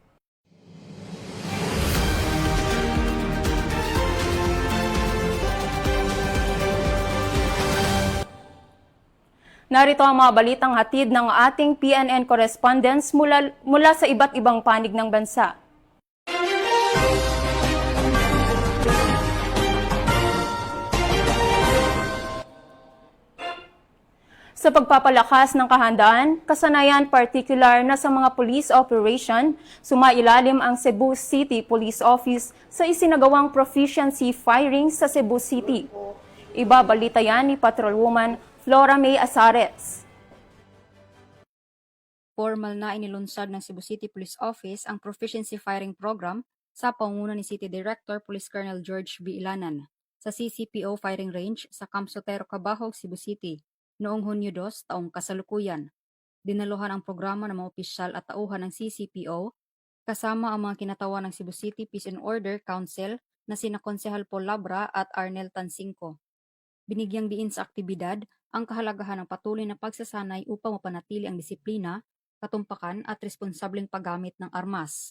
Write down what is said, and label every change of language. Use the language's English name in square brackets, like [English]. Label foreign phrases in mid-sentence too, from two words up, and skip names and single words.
[Filipino] Narito ang mga balitang hatid ng ating PNN correspondents mula sa iba't ibang panig ng bansa. Sa pagpapalakas ng kahandaan, kasanayan particular na sa mga [English] police operation, [Filipino] sumailalim ang Cebu City Police Office sa isinagawang proficiency firing sa Cebu City. Ibabalita yan ni Patrolwoman Flora May Azares. Formal na inilunsad ng Cebu City Police Office ang Proficiency Firing Program sa pangunguna ni City Director Police Colonel George B. Ilanan sa CCPO Firing Range sa Camp Sotero, Cabahog, Cebu City noong Hunyo 2 taong kasalukuyan. Dinaluhan ang programa ng mga opisyal at tauhan ng CCPO kasama ang mga kinatawan ng Cebu City Peace and Order Council na sina Konsehal Paul Labra at Arnel Tansingco. Binigyang diin sa aktibidad ang kahalagahan ng patuloy na pagsasanay upang mapanatili ang disiplina, katumpakan at responsableng paggamit ng armas.